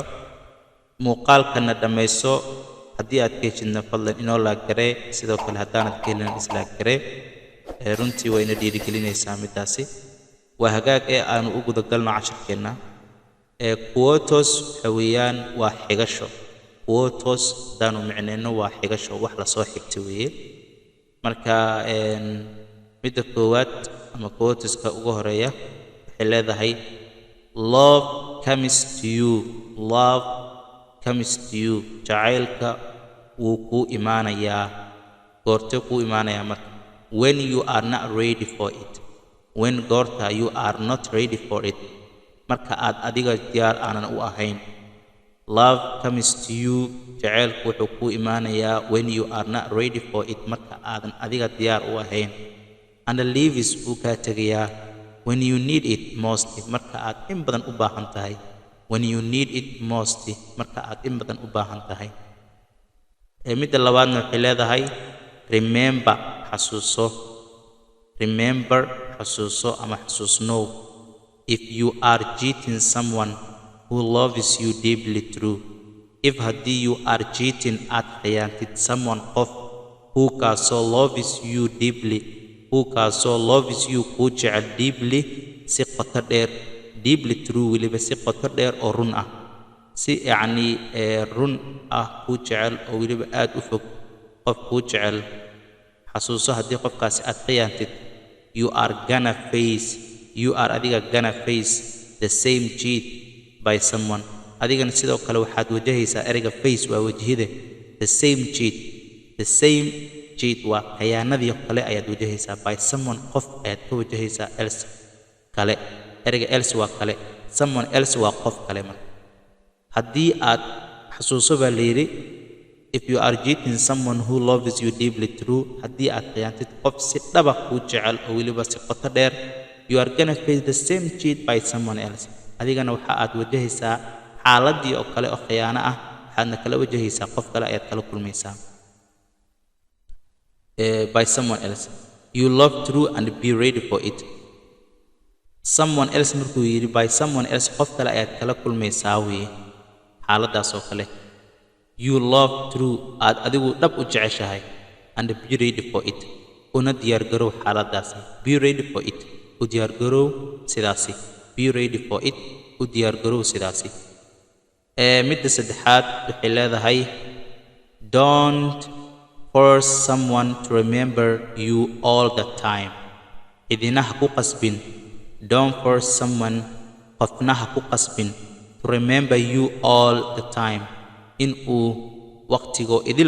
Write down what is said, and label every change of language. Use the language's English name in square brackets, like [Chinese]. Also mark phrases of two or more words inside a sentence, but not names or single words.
[Somali] muuqaalkana dhameyso haddii aad ka heshidna fadlan inoo la garee sidoo kale haddaanad ka helin isla garee runtii wayna dhiirigelinaysaa midaasi waa hagaag aanu u guda galno casharkeena quotes xawiyaan waa xigasho quotes daanu micneeno waa xigasho wax la soo xigtay weeye marka midda koowaad ama quoteska ugu horeeya waxay leedahay [English] love comes to you [Somali] jacaylka wuu ku imaanayaa goortee ku imaanayaa marka [English] when you are not ready for it when goorta you are not ready for it [Somali] marka aad adiga diyaar aanan u ahayn [English] love comes to you [Somali] jacaylku wuxuu ku imaanayaa [English] when you are not ready for it [Somali] marka aadan adiga diyaar u ahayn [English] and leaves [Somali] uu kaa tegayaa [English] when you need it most [Somali] marka aad in badan u baahan tahay [English] when you need it most [Somali] marka aad in badan u baahan tahay midda labaadna waxay leedahay remember xasuuso ama xasuusnow [English] if you are cheating someone who loves you deeply true if haddii you are cheating at khiyaantid someone of who kaasoo loves you deeply who kaasoo loves you [Somali] kuu jecel [English] deeply [Somali] si qoto dheer [English] deeply true [Somali] weliba si qoto dheer oo run ah si yacni run ah kuu jecel oo weliba aad u fog qof kuu jecel xasuuso haddii qofkaasi aad khiyaantid [English] you are [Somali] adiga [English] gonna face the same cheat by someone [Somali] adigana sidoo kale waxaad wajahaysaa ereyga face waa wajhide [English] the same cheat [Somali] waa khiyaanadii kale ayaad wajahaysaa [English] by someone [Somali] qof ayaad ka wajahaysaa else kale ereyga else waa kale [English] someone else [Somali] waa qof kale marka haddii aad xasuuso baa layidhi [English] if you are cheating someone who loves you deeply true [Somali] haddii aad khiyaantid qof si dhaba kuu jecel oo weliba si qoto dheer [English] you are gonna face the same cheat by someone else [Somali] adigana waxa aad wajahaysaa xaaladii oo kale oo khiyaano ah waxaadna kala wajahaysaa qof kale ayaad kala kulmaysaa [English] by someone else you love true and be ready for it someone else [Somali] markuu yidhi [English] by someone else [Somali] qof kale ayaad kala kulmaysaa weye xaaladaas oo kale [English] you love true [Somali] aad adigu dhab u jeceshahay [English] and be ready for [Somali] it una diyaargarow xaaladaasi be ready for it u diyaargarow sidaasi be ready for it u diyaargarow sidaasi midda saddexaad waxay leedahay don't force someone to remember you all the time idina ha ku qasbin [English] don't force someone [Somali] qofna ha ku qasbin [English] to remember you all the time [Somali] in uu waqtigoo idil